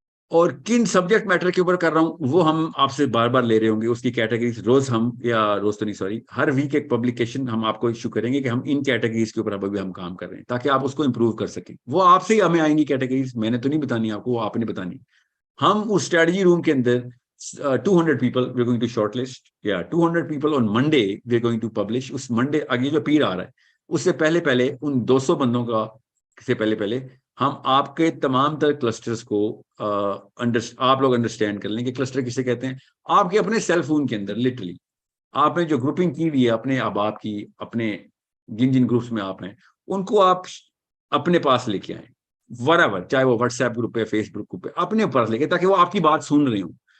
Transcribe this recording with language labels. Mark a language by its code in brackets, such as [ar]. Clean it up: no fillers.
[ur] اور کن subject matter کے اوپر کر رہا ہوں وہ ہم آپ سے بار بار لے رہے ہوں گے. اس کی کیٹیگریز روز ہم ہر ویک ایک پبلیکیشن ہم آپ کو ایشو کریں گے کہ ہم ان کیٹیگریز کے اوپر اب ہم کام کر رہے ہیں تاکہ آپ اس کو امپروو کر سکیں. وہ آپ سے ہی ہمیں آئیں گی کیٹیگریز, میں نے تو نہیں بتانی آپ کو, وہ آپ نے بتانی. ہم اس اسٹریٹجی روم کے اندر [en] 200 people we are going to shortlist, 200 people on Monday we are going to publish. [ur] اس Monday آگے جو پیر آ رہا ہے اس سے پہلے ان 200 بندوں کا سے پہلے ہم آپ کے تمام تر کلسٹرز کو آپ لوگ انڈرسٹینڈ کر لیں کہ کلسٹر کسے کہتے ہیں. آپ کے اپنے سیل فون کے اندر لٹرلی آپ نے جو گروپنگ کی ہوئی ہے اپنے احباب کی, اپنے جن گروپس میں آپ ہیں ان کو آپ اپنے پاس لے کے آئیں whatever, چاہے وہ واٹس ایپ گروپ پہ, فیس بک گروپ پہ, اپنے پاس لے کے, تاکہ وہ آپ کی بات سن رہے ہوں.